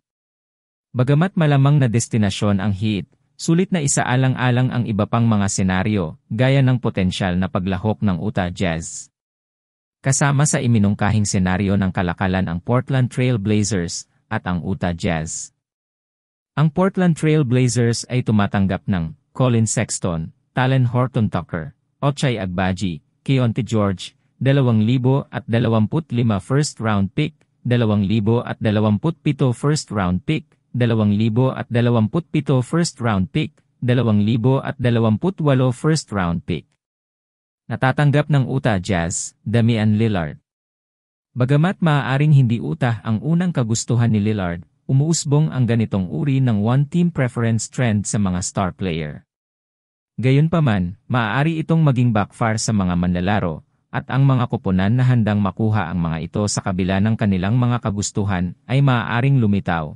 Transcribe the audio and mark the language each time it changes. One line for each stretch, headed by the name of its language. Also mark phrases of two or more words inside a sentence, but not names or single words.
Filipino: Bagamat malamang na destinasyon ang Heat, sulit na isaalang-alang ang iba pang mga senaryo, gaya ng potensyal na paglahok ng Utah Jazz. Kasama sa iminungkahing senaryo ng kalakalan ang Portland Trail Blazers at ang Utah Jazz. Ang Portland Trail Blazers ay tumatanggap ng Collin Sexton, Talen Horton-Tucker, Ochai Agbaji, Keyonte George, 2025
English: first-round pick,
Filipino: 2027
English: first-round pick,
Filipino: 2027
English: first-round pick,
Filipino: 2028
English: first-round pick.
Filipino: Natatanggap ng Utah Jazz, Damian Lillard. Bagamat maaaring hindi Utah ang unang kagustuhan ni Lillard, umuusbong ang ganitong uri ng
English: one-team preference trend
Filipino: sa mga
English: star player.
Filipino: Gayunpaman, maaari itong maging backfire sa mga manlalaro, at ang mga koponan na handang makuha ang mga ito sa kabila ng kanilang mga kagustuhan ay maaaring lumitaw.